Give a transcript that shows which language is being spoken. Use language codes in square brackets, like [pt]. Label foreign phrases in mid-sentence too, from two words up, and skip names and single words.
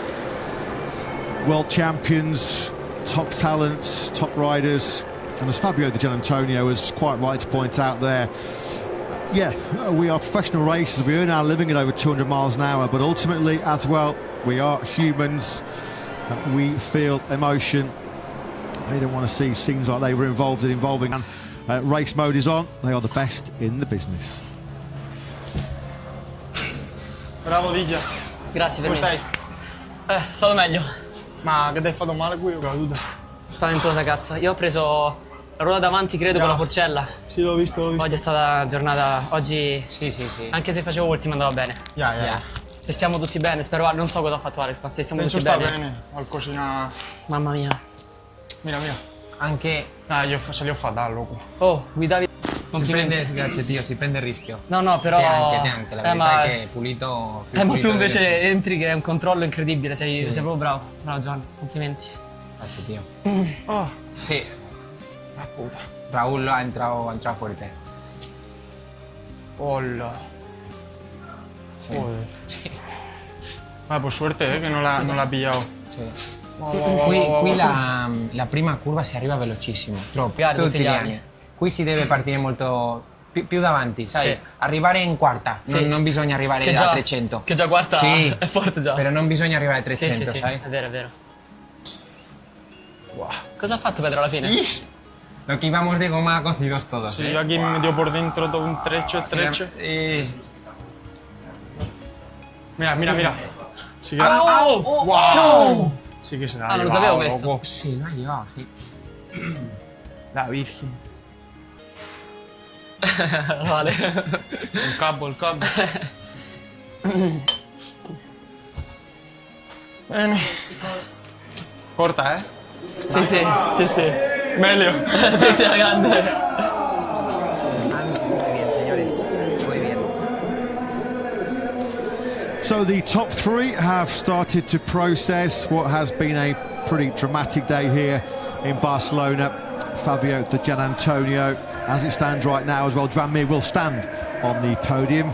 [en] World champions, top talents, top riders, and as Fabio Di Giannantonio was quite right to point out there, yeah, we are professional racers, we earn our living at over 200 miles an hour, but ultimately as well, we are humans, we feel emotion. They don't want to see scenes like they were involved in involving. Race mode is on, they are the best in the business. [it] Bravo Digia. Grazie per Come me. stai? Stato meglio. Ma che ti hai fatto male qui o caduta? Spaventosa, cazzo. Io ho preso la ruota davanti, credo, con la forcella. Sì, l'ho visto. Oggi è stata una giornata. Oggi. Sì. Anche se facevo ultima andava bene. [en] Yeah. [it] Se stiamo tutti bene, spero. Non so cosa ha fatto Alex, ma se stiamo tutti sta bene. bene. Qualcosina. Mamma mia. Mira. Anche... Io ce li ho fatta, loco. Oh, guidavi. Grazie Dio, si prende il rischio. No, però. Te anche. La verità è che è pulito. Ma tu invece entri che è un controllo incredibile, sei proprio bravo. Bravo Gian, complimenti. Grazie Dio. Oh, [es] Sí. la puta. Raúl ha entrado fuerte. Hola. Sí. Joder. Sí. Por suerte, che non l'ha pillado. Sí. Wow. [it] Qui la prima curva si arriva velocissimo, troppo, tutti gli anni. Qui si deve partire molto più davanti, sai? Sì. Arrivare in quarta, non bisogna arrivare a 300. Che già quarta sì, è forte già. Però non bisogna arrivare a 300, sì, sai? è vero. Wow. Cosa ha fatto Pedro alla fine? [es] Lo que íbamos de goma cocidos todos. Sí, yo aquí me metió por dentro todo un trecho. Mira. Sí que... ¡Wow! No. Sí que se la ha [it] non lo [es] llevado, [it] sapevo questo. [es] loco. Sí, lo ha llevado, sí. La Virgen. Vale. [it] Il capo. Bene. Corta, eh? Sì. Meglio. Sì, la grande. [es] Muy bien, señores. Muy bien. [en] So the top 3 have started to process what has been a pretty dramatic day here in Barcelona. Fabio Di Giannantonio, as it stands right now as well, Dwan Mir will stand on the podium.